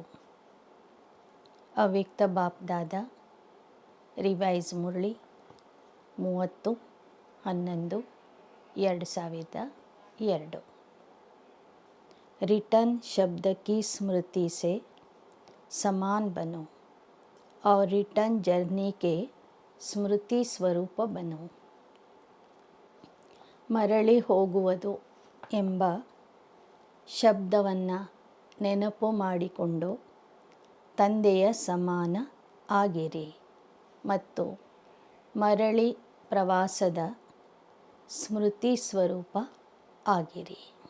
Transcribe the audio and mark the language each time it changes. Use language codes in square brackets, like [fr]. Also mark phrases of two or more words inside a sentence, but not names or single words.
[kn] ಅವ್ಯಕ್ತ ಬಾಪ್ದಾದ ರಿವೈಸ್ ಮುರಳಿ 30/11/2002. [hi] रिटर्न शब्द की स्मृति से समान बनो और [en] return journey [hi] के स्मृति स्वरूप बनो. [kn] ಮರಳಿ ಹೋಗುವುದು ಎಂಬ ಶಬ್ದವನ್ನು ನೆನಪು ಮಾಡಿಕೊಂಡು ತಂದೆಯ ಸಮಾನ ಆಗಿರಿ ಮತ್ತು ಮರಳಿ ಪ್ರವಾಸದ ಸ್ಮೃತಿ ಸ್ವರೂಪ ಆಗಿರಿ.